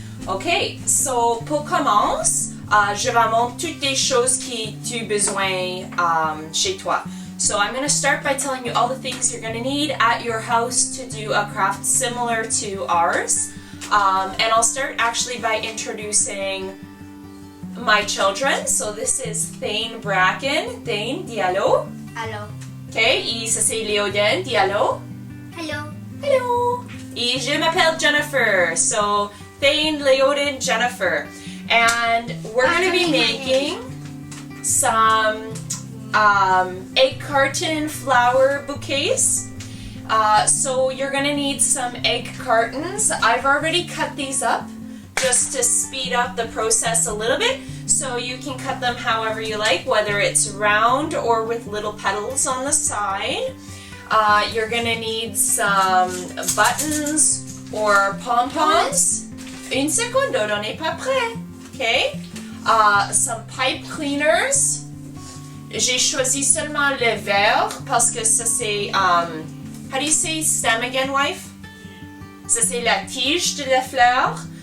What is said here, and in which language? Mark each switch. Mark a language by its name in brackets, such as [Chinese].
[French] Ok, so pour commencer, je vais montrer toutes les choses que tu as besoin chez toi. [English] So I'm going to start by telling you all the things you're going to need at your house to do a craft similar to ours. And I'll start actually by introducing my children. So this is Thane Bracken. Thane, [French] dis allô. Allô. Okay, et ça c'est Léoden, dis allô. [English] Hello. Hello. [French] Et je m'appelle Jennifer. [English] So Thane, Léoden, Jennifer. And we're going to be making some egg carton flower bouquets. So you're going to need some egg cartons. I've already cut these up just to speed up the process a little bit. So you can cut them however you like, whether it's round or with little petals on the side. You're going to need some buttons or pom-poms. [French] Une seconde, on n'est pas prêt. Okay. [English] Some pipe cleaners. [French] J'ai choisi seulement le vert parce que ça c'est, [English] how do you say stem again, wife? [French] Ça c'est la tige de la fleur.